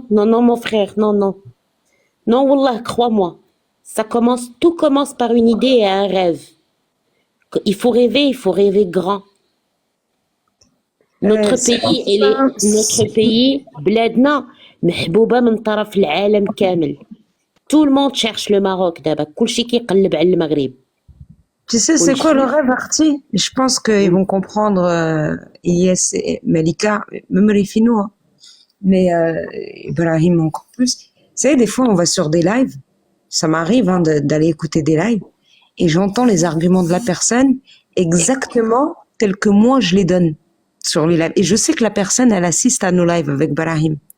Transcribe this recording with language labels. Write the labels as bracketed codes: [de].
[fr] Non, mon frère, non, wallah, crois-moi. Tout commence par une idée et un rêve. Il faut rêver grand. Notre pays, [ar] بلادنا محبوبة من طرف العالم كامل. [fr] Tout le monde cherche le Maroc [ar] دابا، كلشي كيقلب على المغرب. [fr] Tu sais, c'est quoi le rêve, Arti? Je pense qu'ils vont comprendre, Yes et Malika, même les Finnois, hein. Mais Ibrahim encore plus. Vous savez, des fois, on va sur des lives, ça m'arrive d'aller écouter des lives, et j'entends les arguments de la personne exactement tels que moi je les donne sur les lives. Et je sais que la personne, elle assiste à nos lives avec Ibrahim.